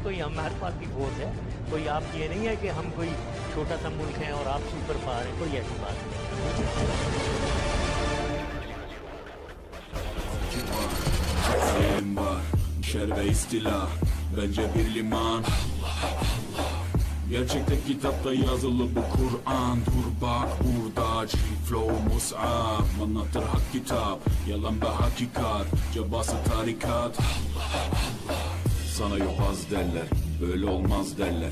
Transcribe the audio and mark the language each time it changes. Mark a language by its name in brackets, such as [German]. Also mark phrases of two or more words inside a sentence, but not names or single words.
[Hindi] कोई हमारे पास की फोर्स है? कोई आप ये नहीं है कि हम कोई छोटा सा मुल्क है और आप [English] super power [Hindi] है, कोई ऐसी बात नहीं। [Turkish] Gerçekte kitapta yazılı bu Kur'an. Dur bak burada flow mus'ab. Anlatır hak kitap, yalan ve hakikat. Cabası tarikat. Sana yobaz derler, böyle olmaz derler.